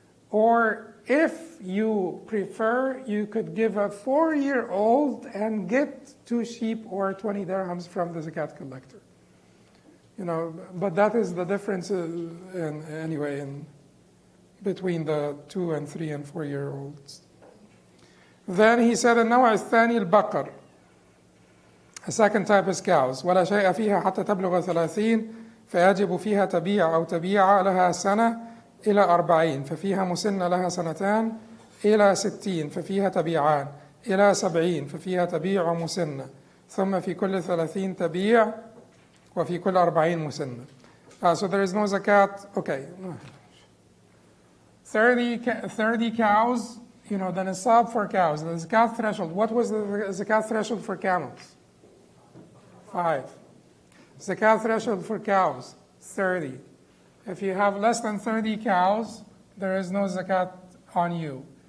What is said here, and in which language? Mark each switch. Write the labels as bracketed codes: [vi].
[en] Or if you prefer, you could give a 4-year-old and get 2 sheep or 20 dirhams from the zakat collector. You know, but that is the difference in between the 2 and 3 and 4-year-olds. Then he said, [ar] النوع الثاني البقر. [en] A second type is cows. [ar] ولا شيء فيها حتى تبلغ 30 فيجب فيها تبيع أو تبيع لها سنة إلى 40 ففيها مسنة لها 2 إلى 60 ففيها تبيعان إلى 70 ففيها تبيع مسنة ثم في كل 30 تبيع وفي كل 40 مسنة. [en] So there is no zakat. Okay. 30 cows, you know, the Nisab for cows, the Zakat threshold. What was the Zakat threshold for camels? 5. Zakat threshold for cows, 30. If you have less than 30 cows, there is no zakat on you.